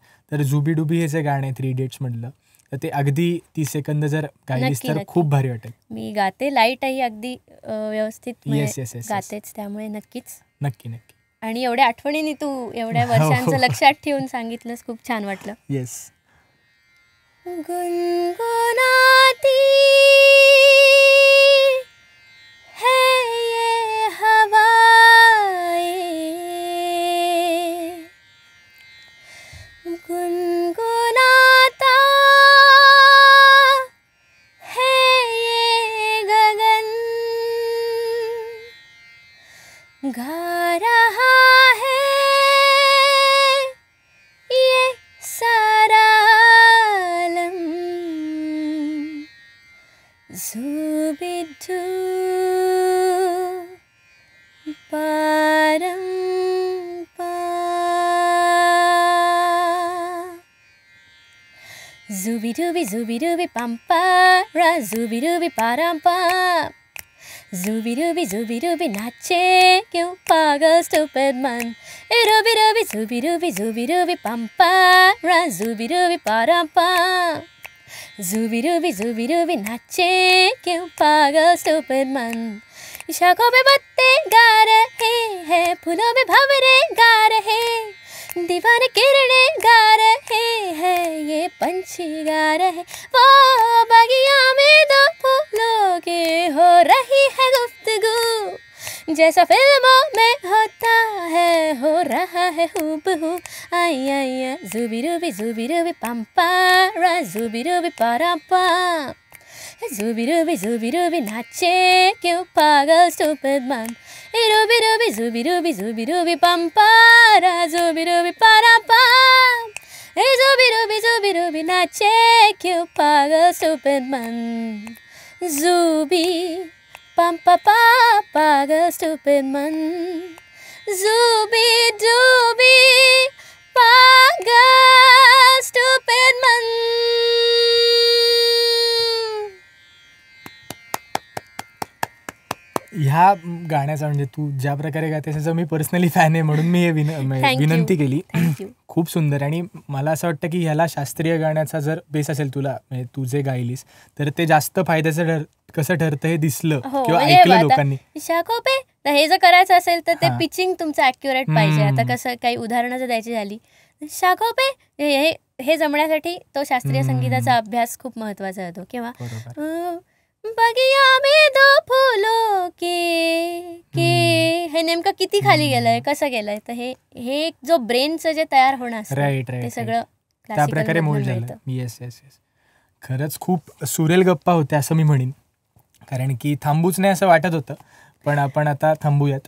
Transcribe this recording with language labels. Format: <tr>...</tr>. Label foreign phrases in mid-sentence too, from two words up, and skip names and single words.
<mr>तर जुबी डुबी हे जे गाणं आहे 3 Idiots मधलं तर ते अगदी 30 सेकंद जर गायलीस तर खूप भारी वाटेल. मी गाते लाईटही अगदी व्यवस्थित</mr> <en>yes yes yes</en> <mr>गातेच त्यामुळे नक्कीच. नक्की नक्की. आणि एवढ्या आठवणीने तू एवढ्या वर्षांचं लक्षात ठेवून सांगितलंस खूप छान वाटलं.</mr> <en>येस.</en> <hi>गुनगुनाती है ये हवाएं, गुनगुनाता है ये गगन, गा रहा है ये सारा आलम, ज़ुबिदू परम्पा, ज़ुबिडुबी ज़ुबिडुबी पम्पा रा ज़ुबिडुबी परम्पा, ज़ुबिडुबी ज़ुबिडुबी नाचे क्यों पागल स्टूपिड मन, रुबी रुबी ज़ुबिडुबी ज़ुबिडुबी पम्पा रा ज़ुबिडुबी परम्पा, ज़ुबिडुबी ज़ुबिडुबी नाचे क्यों पागल स्टूपिड मन, शाखों पे पत्ते गा रहे हैं, फूलों में भंवरे गा रहे, दीवाने किरणे गा रहे हैं, ये पंछी गा रहे, वो बगिया में दो फूलों की हो रही है गुफ्तगू, जैसा फिल्मों में होता है हो रहा है हूबहू, आई आई ज़ुबिडुबी पम्पा रा ज़ुबिडुबी परम्पा, ज़ुबिडुबी नाचे क्यों पागल स्टूपिड मन, रुबी ज़ुबिडुबी पम्पा रा ज़ुबिडुबी परम्पा, ज़ुबिडुबी नाचे क्यों पागल स्टूपिड मन, Zubi, pam pa pa pa ga stupid man. Zubi dubi, pa ga stupid man.</hi> <mr>ह्या गाण्याचा म्हणजे तू ज्या प्रकारे गाते त्याचा मी पर्सनली फॅन आहे म्हणून मी हे विनंती केली. खूप सुंदर. आणि मला असं वाटतं की ह्याला शास्त्रीय गाण्याचा जर बेस असेल तुला, म्हणजे तू जे गायलीस तर ते जास्त फायद्याचं कसं ठरतं हे दिसलं किंवा ऐकलं लोकांनी. शाखोपे हे जर करायचं असेल तर ते पिचिंग तुमचं ॲक्युरेट पाहिजे. आता कसं काही उदाहरणं जर द्यायची झाली, शाखोपे हे जमण्यासाठी तो शास्त्रीय संगीताचा अभ्यास खूप महत्वाचा होतो. किंवा</mr> <hi>बगिया में दो फुलो के</hi> <mr>हे नेमकं किती खाली गेलंय, कसं गेलंय, तर हे जो ब्रेनचं जे तयार होणं असतं ते सगळं त्या प्रकारे मोल्ड झालं.</mr> <en>yes yes yes.</en> <mr>खरंच खूप सुरेल गप्पा होत्या असं मी म्हणेन, कारण की थांबूच नाही असं वाटत होतं, पण आपण आता थांबूयात.</mr>